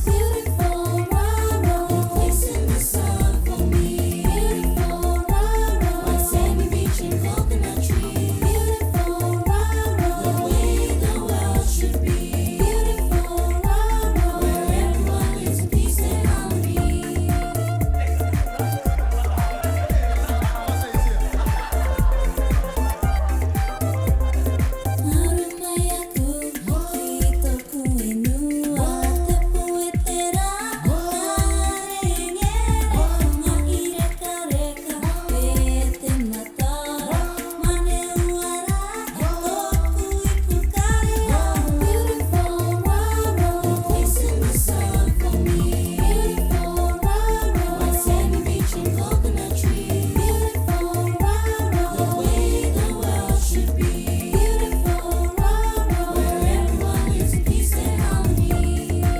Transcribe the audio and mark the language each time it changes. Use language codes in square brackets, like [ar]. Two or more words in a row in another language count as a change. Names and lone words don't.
[en] Beautiful Raro, a place in the sun for me. Beautiful Raro, white sandy beach and coconut tree. Beautiful Raro, the way the world should be. Beautiful Raro, where everyone lives in peace and harmony. [rar] Marumayaku, hitoku enua, tepuetera, arengere, ngairekareka, pete matara, maneuara, toku ikukarea. [en] Beautiful Raro, a place in the sun for me. Beautiful Raro, white sandy beach and coconut tree. Beautiful Raro, the way the world should be. Beautiful Raro, where everyone lives in peace and harmony.